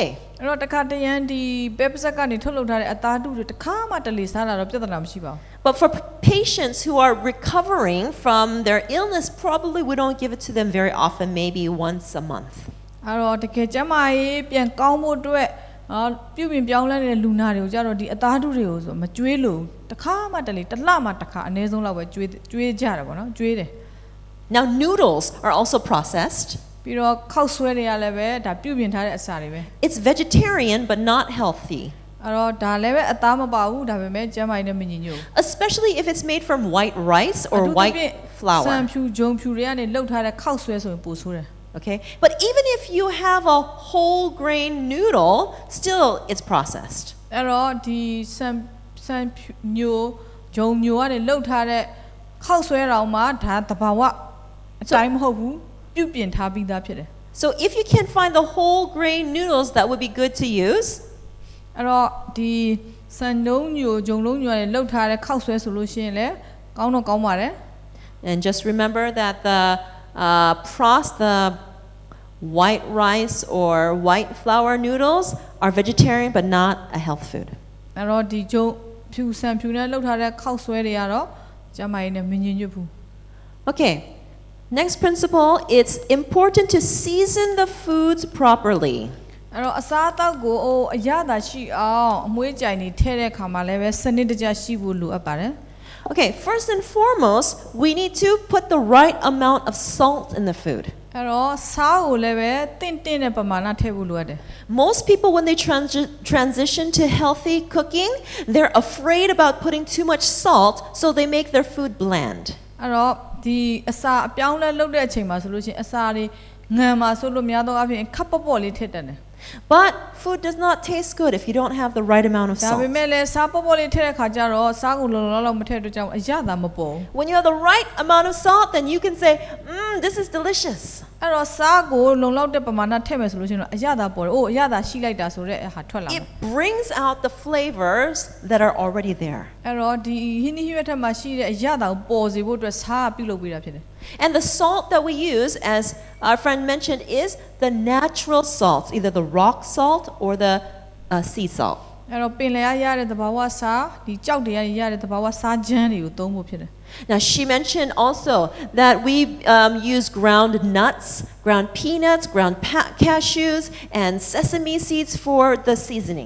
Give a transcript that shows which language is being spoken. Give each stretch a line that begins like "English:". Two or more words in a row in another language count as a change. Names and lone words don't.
Burmese: အဲ့တော့တခါတရံဒီပဲပစက်ကနေထုတ်လုပ်ထားတဲ့အသားတုတွေတခါမှတလေစားတာတော့ပြဿနာမရှိပါဘူး
English: But for patients who are recovering from their illness, probably we don't give it to them very often, maybe once a month.
Burmese: အဲ့တော့တကယ်ကျန်းမာရေးပြန်ကောင်းဖို့အတွက်ပြုပြင်ပြောင်းလဲနေတဲ့လူနာတွေကိုကြတော့ဒီအသားတုတွေကိုဆိုမကျွေးလို့တခါမှတလေတစ်လမှတခါအနည်းဆုံးလောက်ပဲကျွေးကြတယ်ပေါ့နော်ကျွေးတယ်
English: Now noodles are also processed.
Burmese: ပြီးတော့ခောက်ဆွဲတွေကလည်းပဲဒါပြုပြင်ထားတဲ့အစာတွေပဲ
English: It's vegetarian but not healthy.
Burmese: အဲ့တော့ဒါလည်းပဲအသားမပါဘူးဒါပေမဲ့ကျန်းမာရေးနဲ့မညီညွတ်
English: Especially if it's made from white rice or white
Burmese: စံ
English: flour.
Burmese: ဖြူဂျုံဖြူတွေကနေလှုပ်ထားတဲ့ခောက်ဆွဲဆိုရင်ပိုဆိုးတယ်
English: Okay? But even if you have a whole grain noodle, still it's processed.
Burmese: အဲ့တော့ဒီစံညိုဂျုံညိုကနေလှုပ်ထားတဲ့ခောက်ဆွဲတော်မှာဒါတဘာဝအတိုင်းမဟုတ်ဘူးပြုပြင်ထားပြီးသားဖြစ်တယ်
English: So if you can find the whole grain noodles, that would be good to use.
Burmese: အဲ့တော့ဒီစံလုံးညိုဂျုံလုံးညိုကနေလှုပ်ထားတဲ့ခောက်ဆွဲဆိုလို့ရှိရင်လည်းကောင်းတော့ကောင်းပါတယ်
English: And just remember that the white rice or white flour noodles are vegetarian but not a health food.
Burmese: အဲ့တော့ဒီဂျုံဖြူစံဖြူနဲ့လှုပ်ထားတဲ့ခောက်ဆွဲတွေကတော့ကျန်းမာရေးနဲ့မညီညွတ်ဘူး
English: Okay. Next principle, it's important to season the foods properly.
Burmese: အဲ့တော့အစားအသောက်ကိုအရသာရှိအောင်အမွှေးကြိုင်နေထည့်တဲ့အခါမှာလည်းပဲစနစ်တကျရှိဖို့လိုအပ်ပါတယ်
English: Okay, first and foremost, we need to put the right amount of salt in the food.
Burmese: အဲ့တော့စားကိုလည်းပဲတင့်တဲ့ပမာဏထည့်ဖို့လိုအပ်တယ်
English: Most people, when they transition to healthy cooking, they're afraid about putting too much salt, so they make their food bland.
Burmese: အဲ့တော့ဒီအစာအပြောင်းလဲလုပ်တဲ့အချိန်မှာဆိုလို့ရှိရင်အစာတွေငံမှာဆိုလို့များသောအားဖြင့်ခပ်ပေါ့လေးထည့်တတ်တယ်
English: But food does not taste good if you don't have the right amount of
Burmese: ဒါ
English: salt.
Burmese: ပေမဲ့လည်းစားပေါ့လေးထည့်တဲ့ခါကျတော့စားကိုလုံလောက်မထည့်တော့ကြောင့်အရသာမပေါ်
English: When you have the right amount of salt, then you can say, this is delicious.
Burmese: အဲ့တော့စားကိုလုံလောက်တဲ့ပမာဏထည့်မယ်ဆိုလို့ရှိရင်တော့အရသာပေါ်တယ်။အိုးအရသာရှိလိုက်တာဆိုတဲ့ဟာထွက်လာမယ်
English: It brings out the flavors that are already there.
Burmese: ။အဲ့တော့ဒီဟင်းသီးဟင်းရွက်ထက်မှာရှိတဲ့အရသာကိုပေါ်စေဖို့အတွက်စားပြုလုပ်ပေးတာဖြစ်တယ်
English: And the salt that we use, as our friend mentioned, is the natural salts, either the rock salt or the sea salt.
Burmese: ။အဲ့တော့ပင်လယ်ရတဲ့သဘာဝစားဒီကြောက်တွေရတဲ့သဘာဝစားချမ်းတွေကိုသုံးဖို့ဖြစ်တယ်
English: Now she mentioned also that we use ground nuts, ground peanuts, ground cashews, and sesame seeds for the seasoning.